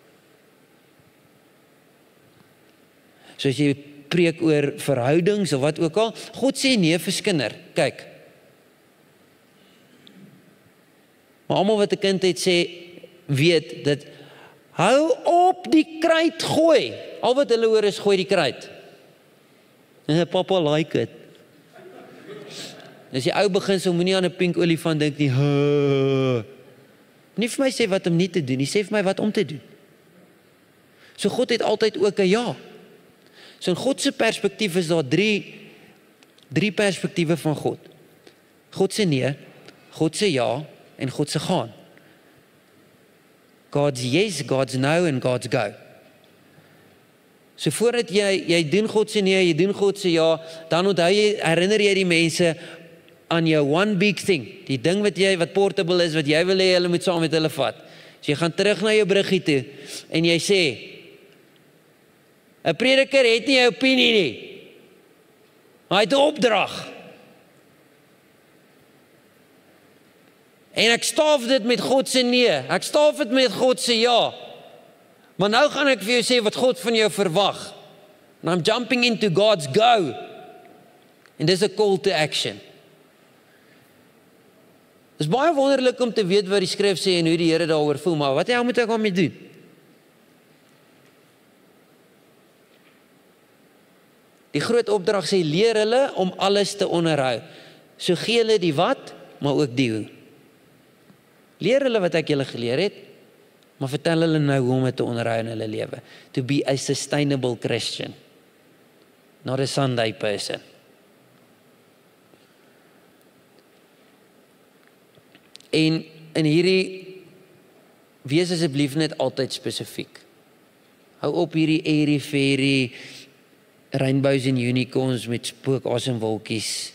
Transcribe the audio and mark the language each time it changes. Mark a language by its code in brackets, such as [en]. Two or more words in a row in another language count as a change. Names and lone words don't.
[af] So as jy preek oor verhoudings of wat ook al, God sê nee vir skinder, kyk. Maar almal wat 'n kind het sê, weet dat hou op die kruit gooi. Al wat hulle hoor is gooi die kruit. En papa [en] like it. [af] Dis die ou beginsel, moenie aan 'n pink olifant dink nie. Nie vir my sê wat om nie te doen, nie sê vir my wat om te doen. So God het altyd ook 'n ja. So in God se perspektief is daar drie perspektiewe van God. God se nee, God se ja en God se gaan. [en] God's yes, God's no en God's go. [af] So voordat jy doen God se nee, jy doen God se ja, dan herinner jy die mense aan jou [en] one big thing, [af] die ding wat portable is, wat jy wil hê hulle moet saam met hulle vat. So jy gaan terug na jou bruggie toe en jy sê, 'n prediker het nie 'n opinie nie. Hy het 'n opdrag. En ek staaf dit met God se nee, ek staaf dit met God se ja. Maar nou gaan ek vir jou sê wat God van jou verwag. [en] And I'm jumping into God's go. [af] En dis 'n [en] call to action. [af] Dit is baie wonderlik om te weet wat die skrif sê en hoe die Here daaroor voel, maar wat moet ek daarmee doen? Die groot opdrag sê, leer hulle om alles te onderhou. So gee hulle die wat, maar ook die hoe. Leer hulle wat ek julle geleer het, maar vertel hulle nou hoe om dit te onderhou in hulle lewe. [en] To be a sustainable Christian, not a Sunday person. [af] En in hierdie, wees asseblief net altyd spesifiek. Hou op hierdie [en] airy-fairy, rainbows [af] en unicorns met spookas en wolkies.